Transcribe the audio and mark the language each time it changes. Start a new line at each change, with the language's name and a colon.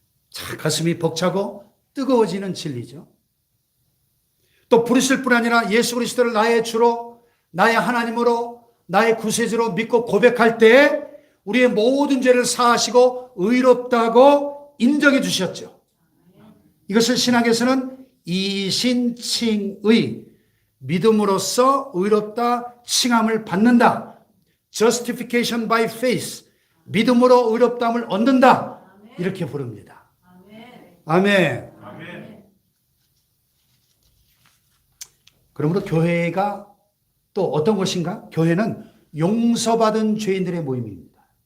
Korean: 자, 가슴이 벅차고 뜨거워지는 진리죠. 또 부르실 뿐 아니라 예수 그리스도를 나의 주로 나의 하나님으로 나의 구세주로 믿고 고백할 때 우리의 모든 죄를 사하시고 의롭다고 인정해 주셨죠. 이것을 신학에서는 이신칭의 믿음으로써 의롭다 칭함을 받는다.
English: Justification by faith.
Korean: 믿음으로 의롭다함을 얻는다. 이렇게 부릅니다. 아멘. 그러므로 교회가 또 어떤 것인가? 교회는 용서받은 죄인들의 모임입니다.